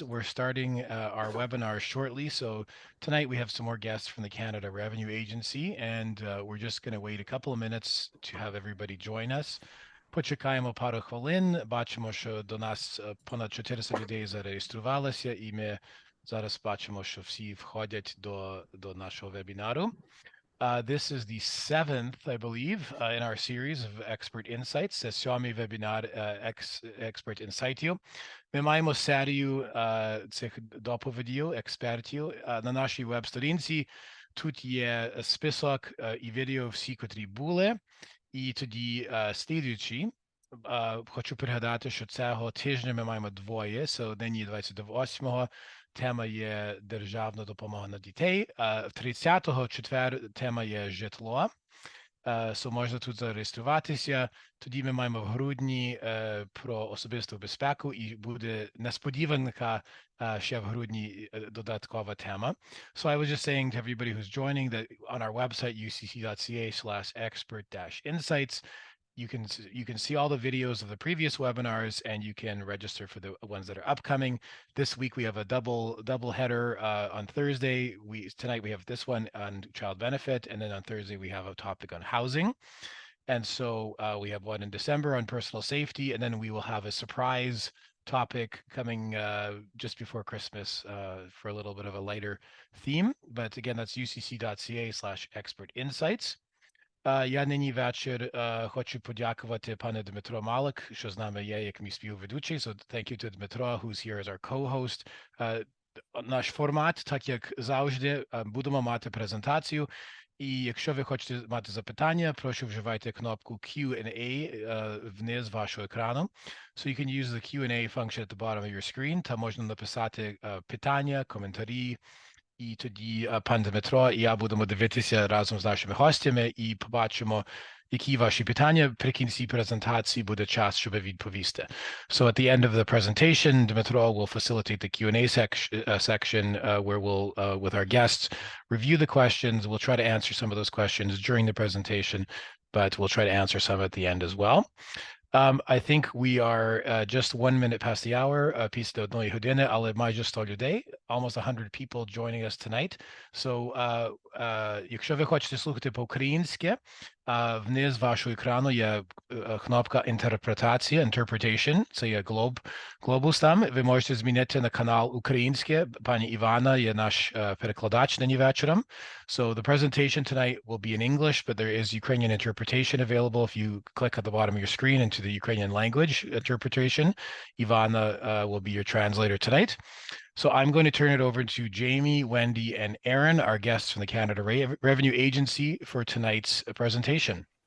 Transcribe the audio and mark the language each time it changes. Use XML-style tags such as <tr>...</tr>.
<en>We're starting our webinar shortly. So tonight we have some more guests from the Canada Revenue Agency, and we're just going to wait a couple of minutes to have everybody join us.</en> <uk>Почекаємо пару хвилин. Бачимо, що до нас понад 400 людей зареєструвалося, і ми зараз бачимо, що всі входять до нашого вебінару.</uk> <en>This is the 7th, I believe, in our series of Expert Insights.</en> <uk>Це сьомий вебінар Expert Інсайтів. Ми маємо серію цих доповідів, експертів на нашій веб-сторінці. Тут є список і відео всі, котрі були. І тоді слідуючі. Хочу пригадати, що цього тижня ми маємо двоє. So, нині 28-го. Тема є Державна допомога на дітей. 30-го четвер тема є житло. So можна тут зареєструватися. Тоді ми маємо в грудні про особисту безпеку і буде несподіванка ще в грудні додаткова тема.</uk> <en>So I was just saying to everybody who's joining that on our website, ucc.ca/expert-insights, you can see all the videos of the previous webinars, and you can register for the ones that are upcoming. This week we have a double header on Thursday. Tonight we have this one on child benefit, and then on Thursday we have a topic on housing. And so we have one in December on personal safety, and then we will have a surprise topic coming just before Christmas for a little bit of a lighter theme. But again, that's ucc.ca/expert-insights.</en> <uk>Я нині вечір хочу подякувати пане Дмитро Малик, що з нами є як мій співведучий.</uk> <en>So thank you to Dmitro, who's here as our co-host.</en> <uk>Наш формат, так як завжди, будемо мати презентацію. І якщо ви хочете мати запитання, прошу вживайте кнопку Q&A вниз вашого екрану. So you can use the Q&A function at the bottom of your screen. Там можна написати питання, коментарі. І тоді пан Дмитро і я будемо дивитися разом з нашими гостями і побачимо, які ваші питання. При кінці презентації буде час, щоб відповісти.</uk> <en>So at the end of the presentation, Dmitro will facilitate the Q&A section where we'll, with our guests, review the questions. We'll try to answer some of those questions during the presentation, but we'll try to answer some at the end as well. I think we are just 1 minute past the hour,</en> <uk>після одної години, але майже 100 людей,</uk> <en>almost 100 people joining us tonight.</en> <uk>So, якщо ви хочете слухати по-українськи, вниз вашого екрану є кнопка інтерпретація, interpretation, це є глобус там. Ви можете змінити на канал українське. Пані Івана є наш перекладач нині вечором.</uk> <en>So the presentation tonight will be in English, but there is Ukrainian interpretation available. If you click at the bottom of your screen into the Ukrainian language interpretation, Ivana will be your translator tonight. So I'm going to turn it over to Jamie, Wendy, and Aaron, our guests from the Canada Revenue Agency, for tonight's presentation.</en>